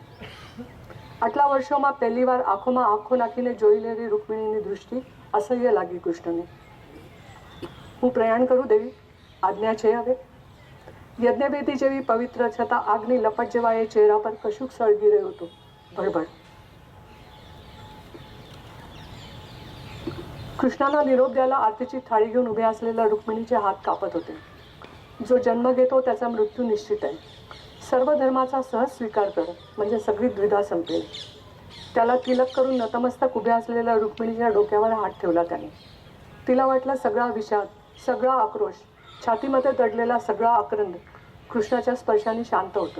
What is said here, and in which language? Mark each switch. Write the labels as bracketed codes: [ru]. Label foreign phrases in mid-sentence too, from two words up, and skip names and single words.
[gu] આટલા વર્ષોમાં પહેલીવાર આંખોમાં આંખો નાખીને જોઈ લેવી રૂકમિણીની દૃષ્ટિ અસહ્ય લાગી કૃષ્ણને. હું પ્રયાણ કરું દેવી? આજ્ઞા છે હવે? યજ્ઞવેદી જેવી પવિત્ર છતાં આગની લપટ જેવા એ ચહેરા પર કશુંક સળગી રહ્યું હતું. ભડભડ. [mr] કૃષ્णाला निरोप द्यायला आरतीची थाळी घेऊन उभे असलेल्या रुक्मिणीचे हात कापत होते. जो जन्म घेतो त्याचा मृत्यू निश्चित आहे. सर्व धर्माचा सहज स्वीकार कर, म्हणजे सगळी द्विधा संपेल. त्याला तिलक करून नतमस्तक उभ्या असलेल्या रुक्मिणीच्या डोक्यावर हात ठेवला त्याने. तिला वाटलं सगळा विषाद, सगळा आक्रोश, छातीमध्ये दडलेला सगळा आक्रंद कृष्णाच्या स्पर्शाने शांत होतोय.